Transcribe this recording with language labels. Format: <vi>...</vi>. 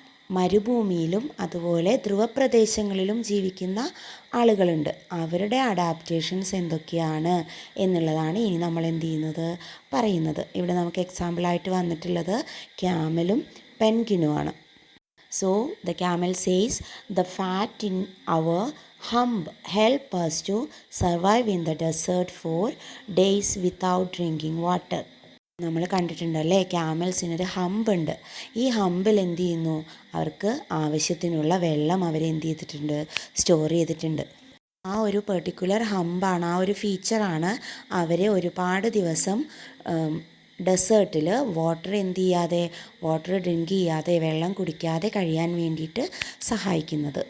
<ml>മരുഭൂമിയിലും അതുപോലെ ധ്രുവപ്രദേശങ്ങളിലും ജീവിക്കുന്ന ആളുകളുണ്ട്. അവരുടെ അഡാപ്റ്റേഷൻസ് എന്തൊക്കെയാണ് എന്നുള്ളതാണ് ഇനി നമ്മൾ എന്ത് ചെയ്യുന്നത്? പറയുന്നത്. ഇവിടെ നമുക്ക് എക്സാമ്പിളായിട്ട് വന്നിട്ടുള്ളത് ക്യാമലും പെൻഗ്വിനുമാണ്.</ml> <en>So the camel says, the fat in our hump help us to survive in the desert for days without drinking water.</en> <ml>നമ്മൾ കണ്ടിട്ടുണ്ടല്ലേ, ക്യാമൽസിനൊരു ഹമ്പ് ഉണ്ട്. ഈ ഹമ്പിൽ എന്ത് ചെയ്യുന്നു? അവർക്ക് ആവശ്യത്തിനുള്ള വെള്ളം അവരെന്ത് ചെയ്തിട്ടുണ്ട്? സ്റ്റോർ ചെയ്തിട്ടുണ്ട്. ആ ഒരു പെർട്ടിക്കുലർ ഹമ്പാണ്, ആ ഒരു ഫീച്ചറാണ് അവരെ ഒരുപാട് ദിവസം ഡെസേർട്ടിൽ വാട്ടർ എന്ത് ചെയ്യാതെ, വാട്ടർ ഡ്രിങ്ക് ചെയ്യാതെ, വെള്ളം കുടിക്കാതെ കഴിയാൻ വേണ്ടിയിട്ട് സഹായിക്കുന്നത്.</ml>